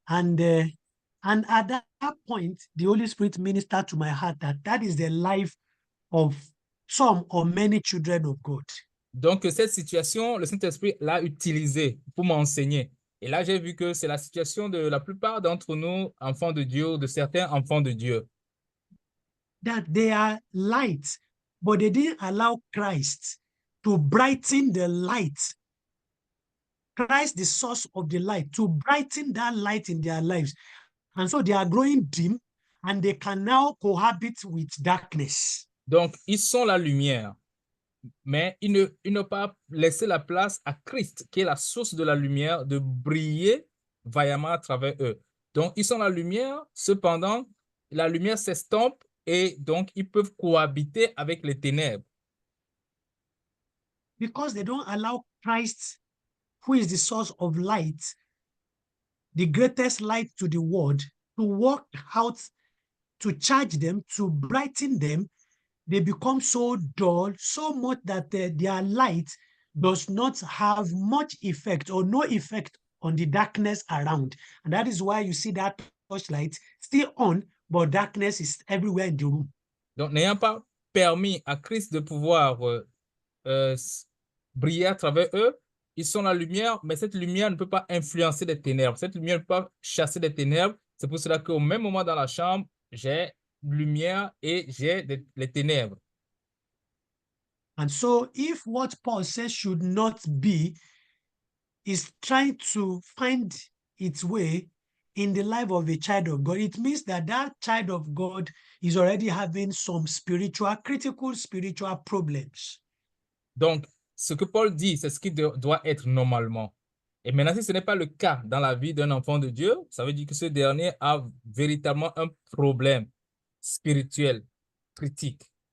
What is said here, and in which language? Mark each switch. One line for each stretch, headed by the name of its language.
English: And at that point, the Holy Spirit ministered to my heart that is the life of some or many children of God.
French: Donc, cette situation, le Saint-Esprit l'a utilisée pour m'enseigner. Et là, j'ai vu que c'est la situation de la plupart d'entre nous, enfants de Dieu, de certains enfants de Dieu.
English: That they are light, but they didn't allow Christ to brighten the light. Christ, the source of the light, to brighten that light in their lives. And so they are growing dim and they can now cohabit with darkness.
French: Donc, ils sont la lumière, mais ils n'ont pas laissé la place à Christ, qui est la source de la lumière, de briller vaillamment à travers eux. Donc, ils sont la lumière, cependant, la lumière s'estompe et donc, ils peuvent cohabiter avec les ténèbres.
English: Because they don't allow Christ, who is the source of light, the greatest light to the world, to work out, to charge them, to brighten them. they become so dull, so much that their light does not have much effect or no effect on the darkness around. And that is why you see that torchlight still on, but darkness is everywhere in the room.
French: Donc, n'ayant pas permis à Christ de pouvoir briller à travers eux, ils sont la lumière, mais cette lumière ne peut pas influencer les ténèbres. Cette lumière ne peut pas chasser les ténèbres. C'est pour cela qu'au même moment dans la chambre, j'ai lumière et j'ai les ténèbres.
English: And so if what Paul says should not be is trying to find its way in the life of a child of God, it means that that child of God is already having some critical spiritual problems.
French: Donc, ce que Paul dit, c'est ce qui doit être normalement. Et maintenant, si ce n'est pas le cas dans la vie d'un enfant de Dieu, ça veut dire que ce dernier a véritablement un problème spirituel, critique.